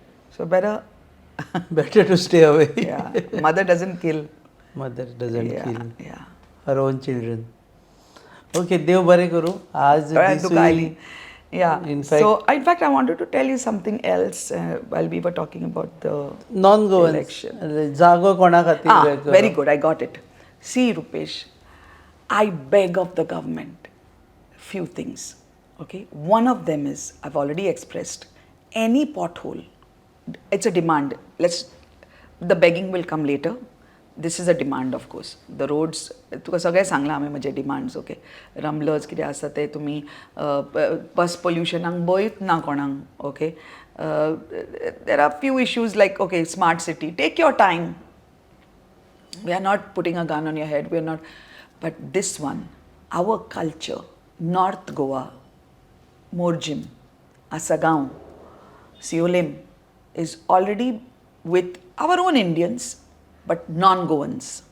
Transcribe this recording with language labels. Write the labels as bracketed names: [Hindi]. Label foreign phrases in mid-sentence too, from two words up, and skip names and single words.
[English] So better better to stay away. Yeah, mother doesn't kill. Mother doesn't Yeah, kill yeah. her own children. [Konkani] Okay, देव बरे करू. आज [English] Alright, this [Konkani] तुका [English] will- [Konkani] आयली. Yeah. [English] In fact- in fact, I wanted to tell you something else while we were talking about the non-goans election. [Konkani] जागो कोणा खातीर वेगळो? [English] Very good. I got it. See, Rupesh, I beg of the government few things. Okay, one of them is I've already expressed. Any pothole, it's a demand. The begging will come later. This is a demand, of course. The roads, [Konkani] तुका सगळें सांगलां हांवें म्हजे डिमांड्स. ओके, रमलर्स कितें आसा ते तुमी बस पोल्युशनाक बयत ना कोणाक. [English] ओके, there are few issues like, okay, smart city, take your time. We are not putting a gun on your head, we are not. But this one, our culture, North Goa, Morjim, Asagaon, Siolim, is already with our own Indians, but non-Goans.